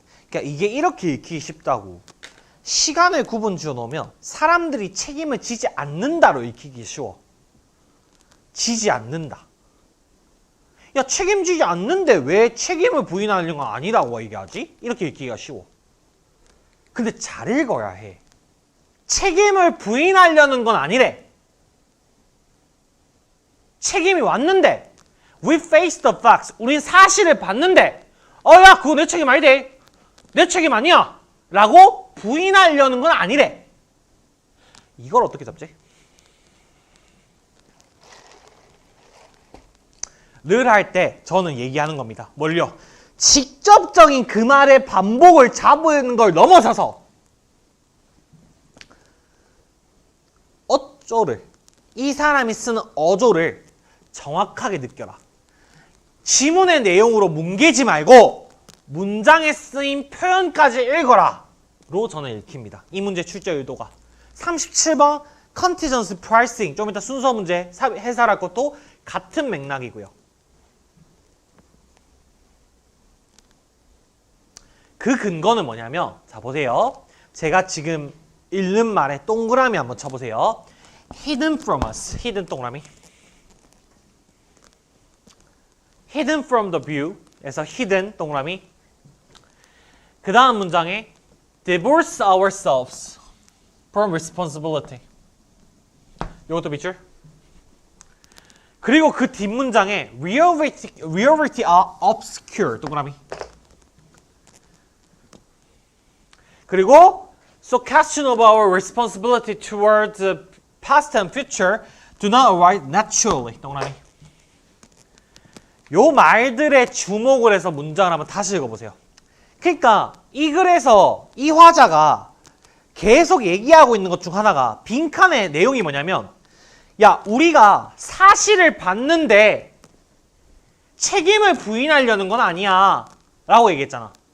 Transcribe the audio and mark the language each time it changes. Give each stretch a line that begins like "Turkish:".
Korean: 그러니까 이게 이렇게 읽기 쉽다고. 시간을 구분 지어 놓으면 사람들이 책임을 지지 않는다로 읽히기 쉬워. 지지 않는다. 야, 책임지지 않는데 왜 책임을 부인하려는 건 아니라고 얘기하지? 이렇게 읽기가 쉬워. 근데 잘 읽어야 해. 책임을 부인하려는 건 아니래. 책임이 왔는데
English: We face the facts.
Korean: 우린 사실을 봤는데 야 그거 내 책임 아니래. 내 책임 아니야. 라고 부인하려는 건 아니래. 이걸 어떻게 잡지? 를 할 때 저는 얘기하는 겁니다. 뭘요? 직접적인 그 말의 반복을 잡는 걸 넘어서서 어조를, 이 사람이 쓰는 어조를 정확하게 느껴라. 지문의 내용으로 뭉개지 말고 문장에 쓰인 표현까지 읽어라 로 저는 읽힙니다. 이 문제 출제 의도가 37번 컨티전스 프라이싱, 좀 이따 순서 문제 해설할 것도 같은 맥락이고요. 그 근거는 뭐냐면, 자 보세요. 제가 지금 읽는 말에 동그라미 한번 쳐보세요.
English: hidden from us.
Korean: hidden 동그라미.
English: hidden from the view
Korean: 에서
English: hidden
Korean: 동그라미. 그 다음 문장에
English: divorce ourselves from responsibility.
Korean: 이것도 밑줄. 그리고 그 뒷문장에
English: reality are obscure
Korean: 동그라미.
English: 그리고 so question of our responsibility towards the past and future do not arise naturally
Korean: 동그라미. 요 말들에 주목을 해서 문장을 한번 다시 읽어보세요. 그러니까 이 글에서 이 화자가 계속 얘기하고 있는 것 중 하나가 빈칸의 내용이 뭐냐면 야 우리가 사실을 봤는데 책임을 부인하려는 건 아니야 라고 얘기했잖아.